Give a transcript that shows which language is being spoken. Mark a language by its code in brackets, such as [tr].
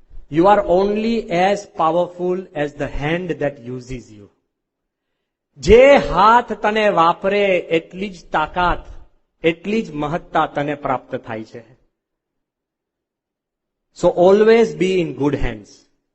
[en] You are only as powerful as the hand that uses you. [gu] જે હાથ તને વાપરે એટલી જ તાકાત, એટલી જ મહત્તા તને પ્રાપ્ત થાય છે. [en] So always be in good hands.